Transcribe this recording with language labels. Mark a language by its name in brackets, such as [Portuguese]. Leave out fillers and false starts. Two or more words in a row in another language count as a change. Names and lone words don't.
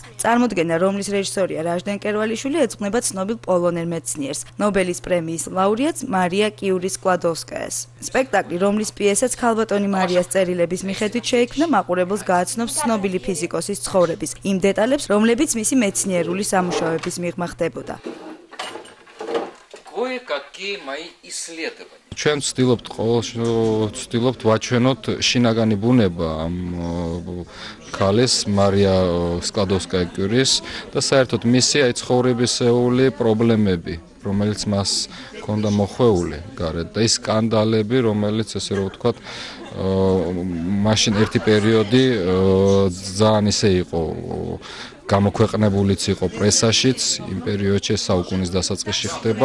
[Georgian] წარმოდგენა, რომლის რეჟისორია რაჟდენ კერვალიშვილი, ეძღვნება ცნობილ პოლონელ მეცნიერს, ნობელის პრემიის ლაურეატს მარია კიურის-სკლადოვსკაიას. სპექტაკლი, რომლის პიესაც ქალბატონი მარიას წერილების მიხედვით შეიქმნა, მაყურებელს გააცნობს ცნობილი ფიზიკოსის ცხოვრების იმ დეტალებს, რომლებიც მისი მეცნიერული სამუშაოების მიღმა ხდებოდა. [Russian] Кое-какие мои исследования. [Georgian] ჩვენ ვცდილობთ ვაჩვენოთ შინაგანი ბუნება ამ ქალის მარია სკლადოვსკაია-კიურის და საერთოდ მისი ცხოვრებისეული პრობლემები, რომელიც მას ჰქონდა მოხვეული გარეთ და ის სკანდალები, რომელიც ესე რომ ვთქვათ, მაშინ ერთი პერიოდი ძალიან ისე იყო გამოქვეყნებულიც იყო პრესაშიც, იმ პერიოდში საუკუნის დასაწყისში ხდება.